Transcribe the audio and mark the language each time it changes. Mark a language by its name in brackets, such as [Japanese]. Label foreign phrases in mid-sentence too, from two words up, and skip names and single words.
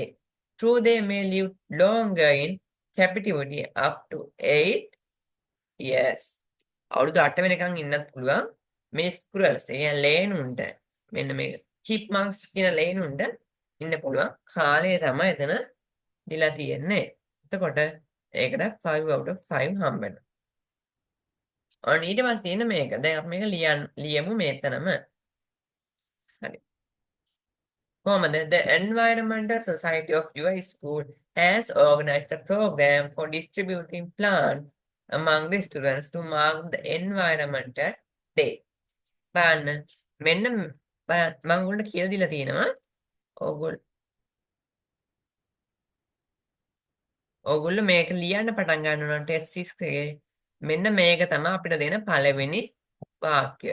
[English] True, they may live longer in captivity up to 8 years. [Sinhala] අවුරුදු 8 වෙනකන් ඉන්නත් පුළුවන් මේ squirrels ඒ ලේනුන්ට මෙන්න මේ chipmunks කියන ලේනුන්ට ඉන්න පුළුවන් කාලය තමයි එතන දීලා තියෙන්නේ. එතකොට ඒකට [English] 5 out of 5 [Sinhala] හම්බ වෙනවා. ඔන්න ඊට පස්සේ තියෙන මේක. දැන් අපි මේක ලියමු මෙතනම. හරි. කොහමද? [English] The Environmental Society of your school has organized a program for distributing plants among the students to mark the environmental day. [Sinhala] බලන්න මෙන්න මම ඔයගොල්ලන්ට කියලා දීලා තියෙනවා. ඔයගොල්ලෝ මේක ලියන්න පටන් ගන්නවා ටෙස්ට් 6 එකේ. මෙන්න මේක තමයි අපිට දෙන පළවෙනි වාක්‍ය.